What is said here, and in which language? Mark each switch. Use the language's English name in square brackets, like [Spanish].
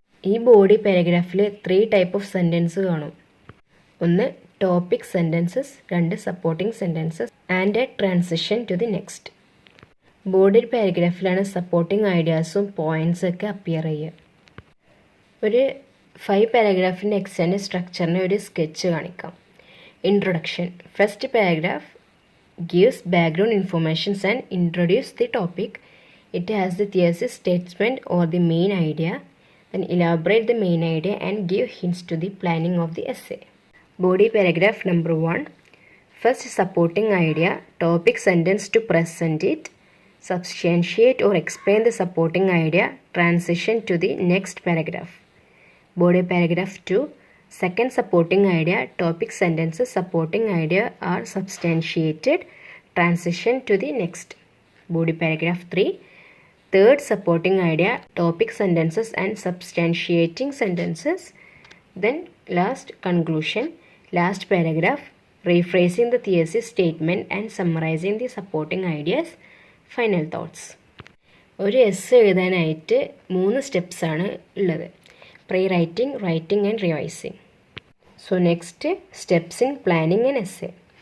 [Malayalam] ഈ body പാരഗ്രാഫിൽ 3 type of sentence കാണും. [English] ഒന്ന് topic sentences, 2 supporting sentences and a transition to the next. [Malayalam] Body പാരഗ്രാഫിലാണ് supporting ഐഡിയാസും points ഒക്കെ appear ചെയ്യുക. ഒരു 5 പാരഗ്രാഫിൻ്റെ എക്സ്റ്റൻഡ് സ്ട്രക്ചറിന് ഒരു സ്കെച്ച് കാണിക്കാം. [English] Introduction. First paragraph gives background information and introduce the topic. It has the thesis statement or the main idea, then elaborate the main idea and give hints to the planning of the essay. Body paragraph number 1. First supporting idea, topic sentence to present it, substantiate or explain the supporting idea, transition to the next paragraph. Body paragraph 2. Second supporting idea, topic sentences supporting idea are substantiated, transition to the next. Body paragraph 3. Third supporting idea, topic sentences and substantiating sentences. Then last conclusion, last paragraph, rephrasing the thesis statement and summarizing the supporting ideas, final thoughts. [Malayalam] ഒരു essay എഴുതാനായിട്ട് 3 steps ആണ് ഉള്ളത്. [English] Pre writing, writing and revising. So next, steps in planning an essay.